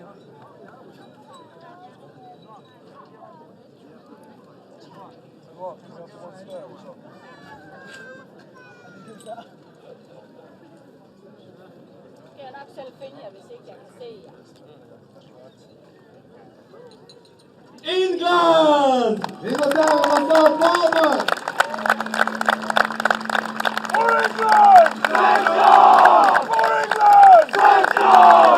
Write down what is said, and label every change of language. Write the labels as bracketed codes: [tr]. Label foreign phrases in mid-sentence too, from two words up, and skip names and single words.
[da] Skal jeg nok selv finde jer, hvis ikke jeg kan se jer. [en] England! [pt] Inglaterra, passar palmas! [en] For England! Central! For England! Central!